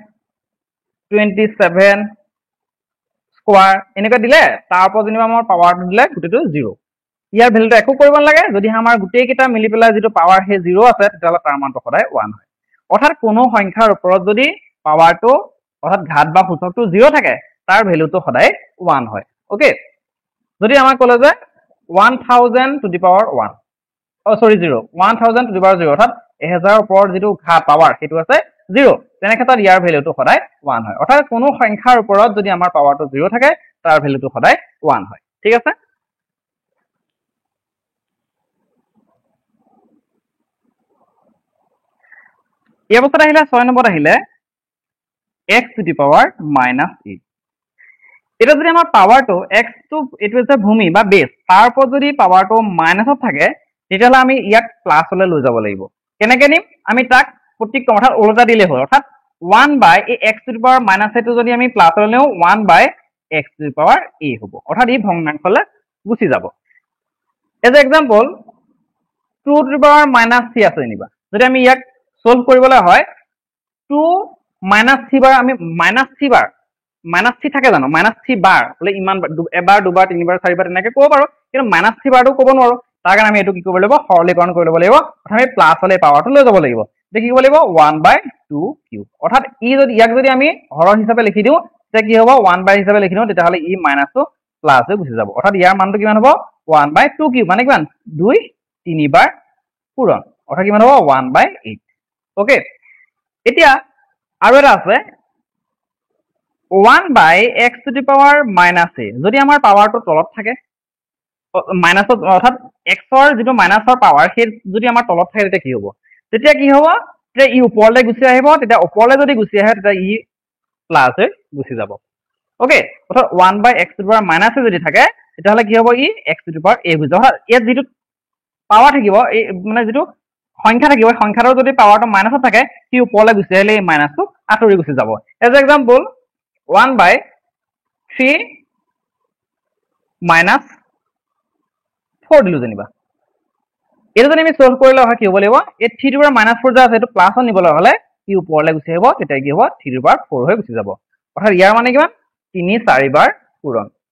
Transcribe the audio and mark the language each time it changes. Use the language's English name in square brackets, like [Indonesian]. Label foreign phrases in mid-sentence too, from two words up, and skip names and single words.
[Assamese] 27 স্কয়াৰ এনেকা দিলে তাৰ ওপৰত যেনিবা আমাৰ পাৱাৰটো দিলে গুটেটো 0 ইয়াৰ ভ্যালুটো একো কৰিব নালাগে যদি আমাৰ গুটেই কেইটা মিলি পেলাই যেটো পাৱাৰ হে 0 আছে তেতিয়াহলে তাৰ মানটো সদায় 1 হয় অৰ্থাৎ কোনো সংখ্যাৰ ওপৰত যদি পাৱাৰটো অৰ্থাৎ ঘাত বা সূচকটো 0 থাকে তাৰ ভ্যালুটো সদায় 1 হয় ওকে যদি আমাক কলে যে [English] 1000 to the power 1 sorry [Assamese] 0 [English] 1000 to the power 0 [Assamese] অৰ্থাৎ 1000 ওপৰৰ যেটো ঘাত পাৱাৰ হেতু আছে 0 তেনে ক্ষেত্ৰত ইয়াৰ ভ্যালুটো সদায় 1 হয় অৰ্থাৎ কোনো সংখ্যাৰ ওপৰত যদি আমাৰ পাৱাৰটো 0 থাকে তাৰ ভ্যালুটো সদায় 1 হয় ঠিক আছে এই অৱস্থাত আহিলে 6 নম্বৰত আহিলে [English] x to the power -8 [Assamese] এটা যদি আমাৰ পাৱাৰটো x টো এটো হৈছে ভূমি বা বেস তাৰ ওপৰত যদি পাৱাৰটো মাইনাসত থাকে তেতিয়াহলে আমি ইয়াক প্লাসলৈ লৈ যাব লাগিব কেনেকৈ নিম আমি তাক প্ৰতীক অৰ্থাৎ ওলটা দিলে হয় অৰ্থাৎ [English] 1 by x to the power -a [Assamese] টো যদি আমি প্লাসলৈ নিও [English] 1 by x to the power a [Assamese] হ'ব অৰ্থাৎ ই ভগ্নাংশলৈ গুচি যাব [English] as example 2 to the power -3 [Assamese] আছে নিবা যদি আমি ইয়াক সলভ কৰিবলৈ হয় 2 -3 বাৰ আমি -3 বাৰ -3 থাকে জানো -3 বাৰ বলে ইমান এবাৰ দুবাৰ তিনিবাৰ চাৰিবাৰ তেনেকৈ ক'ব পাৰো কিন্তু -3 বাৰটো ক'ব নোৱাৰো তাৰ কাৰণে আমি এটো কি কৰিব লাগিব সৰলীকৰণ কৰি ল'ব লাগিব প্ৰথমে প্লাস হলে পাৱাৰটো লৈ যাব লাগিব দেখি কি কৰিব লাগিব 1/2 কিউব অৰ্থাৎ ই যদি ইয়াক যদি আমি হৰ হিচাপে লিখি দিও তেতিয়া কি হ'ব 1 হিচাপে লিখি দিও তেতিয়াহলে ই মাইনাসটো প্লাস হৈ গুচি যাব অৰ্থাৎ ইয়াৰ মানটো কিমান হ'ব 1/2 কিউব মানে কিমান 2 3 বাৰ পূৰণ অৰ্থাৎ কিমান হ'ব 1/8 ওকে এতিয়া আৰু এটা আছে [English] 1 by x to the power -a [Assamese] যদি আমাৰ পাৱাৰটো তলত থাকে মাইনাসত অৰ্থাৎ x ৰ যেটো মাইনাসৰ পাৱাৰ সেই যদি আমাৰ তলত থাকে তেতিয়া কি হ'ব তেতিয়া কি হ'ব যে ই ওপৰলৈ গুচি আহিব তেতিয়া ওপৰলৈ যদি গুচি আহে তেতিয়া ই প্লাস হৈ গুচি যাব ওকে অৰ্থাৎ [English] 1 by x to the power -a [Assamese] যদি থাকে তেতিয়াহলে কি হ'ব ই [English] x to the power a [Assamese] হৈ যাব অৰ্থাৎ ইয়াত যেটো পাৱাৰ থাকিব এই মানে যেটো সংখ্যা থাকিব সংখ্যাটোৰ যদি পাৱাৰটো মাইনাসত থাকে কি ওপৰলৈ গুচি আহিলে এই মাইনাসটো আঁতৰি গুচি যাব [English] as example [Assamese] 1 by 3 minus 4 দিলো যেনিবা এটা যদি আমি সলভ কৰিলে হয় কি হ'ব লাগিব এই 3 [English] to power [Assamese] -4 যা আছে এটো প্লাসত নিবলৈ হলে কি ওপৰলৈ গুচি আহিব তেতিয়া কি হ'ব 3 [English] to power [Assamese] 4 হৈ গুচি যাব অৰ্থাৎ ইয়াৰ মানে কিমান 3 4 বাৰ পূৰণ